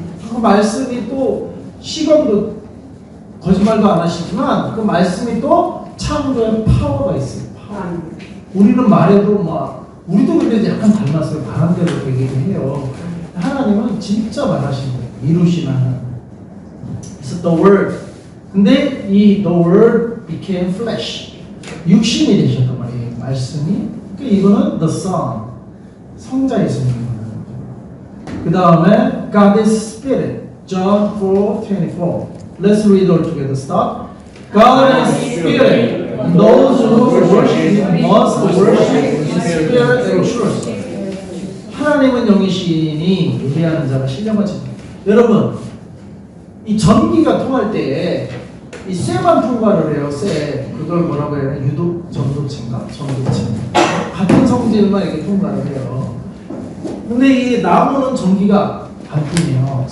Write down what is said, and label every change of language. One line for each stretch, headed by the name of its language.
Korean: 그 말씀이 또 시간도 거짓말도 안 하시지만 그 말씀이 또 창조의 파워가 있어요. 파워. 우리는 말해도 막 우리도 근데 약간 닮았어요. 바람대로 얘기를 해요. 하나님은 진짜 말하시는 거예요. 이루시는 하나님. 그래서
English: the word.
Korean: 근데 이
English: the word became flesh.
Korean: 육신이 되셨단 말이에요. 말씀이. 그러니까 이거는
English: the son.
Korean: 성자 예수님. 그 다음에
English: God is spirit. John 4:24. Let's read all together. Start. God is spirit. Those who worship Him must worship in spirit and truth.
Korean: 하나님은 영이시니 예배하는 자가 신령과 진리. 여러분, 이 전기가 통할 때에 이 쇠만 통과를 해요. 쇠. 그걸 뭐라고 해야 되나? 유독 전도체인가? 전도체. 같은 성질만 이렇게 통과를 해요. 근데 이 나무는 전기가 안 통해요.